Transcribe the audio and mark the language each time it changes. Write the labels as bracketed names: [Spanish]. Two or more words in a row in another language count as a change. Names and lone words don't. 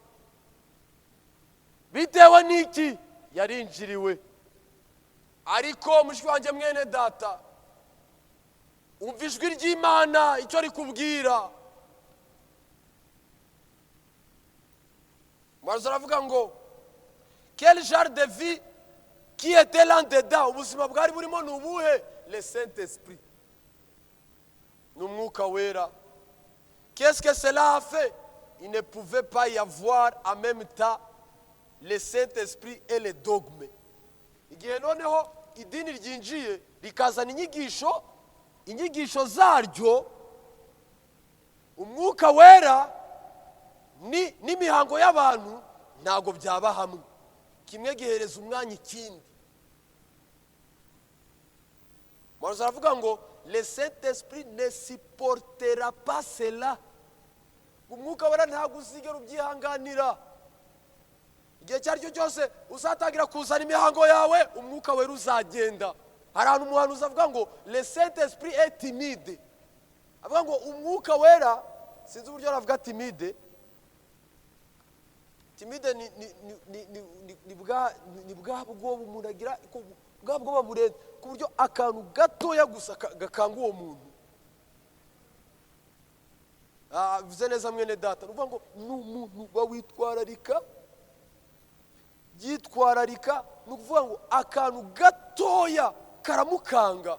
[Kinyarwanda] Bitewe n'iki? Yarinjiriwe. Ariko mushiki wanjye mwene data, umva ijwi ry'Imana icyo rikubwira. Mwaruza aravuga ngo [French] quel genre de vie qui était là dedans? [Kinyarwanda] Ubuzima bwari burimo ni ubuhe? [French] Le Saint-Esprit, [Kinyarwanda] n'umwuka wera. [French] Qu'est-ce que cela a fait? Il ne pouvait pas y avoir en même temps le Saint-Esprit et les dogmes. [Kinyarwanda] Igihe noneho idini ryinjiye rikazana inyigisho zaryo, umwuka wera n'imihango y'abantu ntago byaba hamwe, kimwe gihereza umwanya ikindi. Mwaruza aravuga ngo [French] le Saint-Esprit ne supportera pas cela. [Kinyarwanda] Umwuka wera ntago uzigera ubyihanganira. Igihe cyaryo cyose uzatangira kuzana imihango yawe, umwuka wera uzagenda. Hari ahantu umuhanuzi avuga ngo [French] le Saint-Esprit est timide. [Kinyarwanda] Avuga ngo umwuka wera, sinzi uburyo aravuga timide. Timide ni bwa bwoba umuntu agira, bwa bwoba burenze ku buryo akantu gatoya gusa gakanga uwo muntu. Bivuze neza mwene data, uvuga ngo n'umuntu bawitwararika, yitwararika, ni ukuvuga ngo akantu gatoya karamukanga.